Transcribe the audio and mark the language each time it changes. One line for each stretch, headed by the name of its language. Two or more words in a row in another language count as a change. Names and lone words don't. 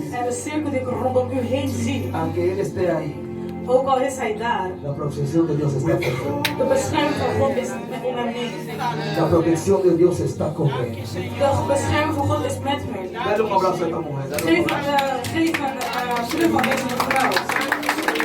Dutch: En de cirkel die ik rondom u heen zie,
Spanish: aunque Él esté ahí,
Dutch: ook al is hij daar,
Spanish: la protección de Dios está perfecta.
Dutch: de bescherming van God is met hem mee.
Spanish: La protección de Dios está con Él.
Dutch: De bescherming van God is met hem.
Spanish: Dale un abrazo a esta mujer. Dale un
Dutch: Geef
Spanish: abrazo.
Dutch: een terug aan deze mevrouw.